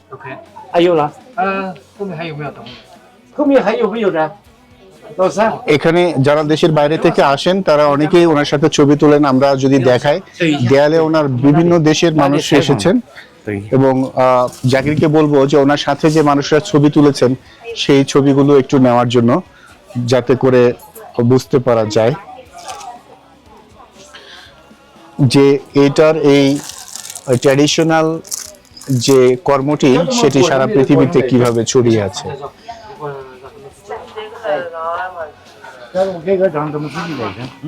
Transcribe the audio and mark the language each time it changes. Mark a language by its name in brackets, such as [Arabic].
[Chinese] OK，还有了，后面还有没有等会？后面还有没有人？老三， [Bangla] এখানে যারা দেশের বাইরে থেকে আসেন তারা অনেকেই ওনার সাথে ছবি তোলেন। আমরা যদি দেখাই, দেয়ালে ওনার বিভিন্ন দেশের মানুষ এসেছেন এবং জাকিরকে বলবো যে ওনার সাথে যে মানুষরা ছবি তুলেছেন সেই ছবিগুলো একটু নেওয়ার জন্য, যাতে করে বুঝতে পারা যায় যে এটার এই ট্র্যাডিশনাল যে কর্মটি সেটি সারা পৃথিবীতে কিভাবে ছড়িয়ে আছে। [Chinese] 要是我给个章，咱们自己来着。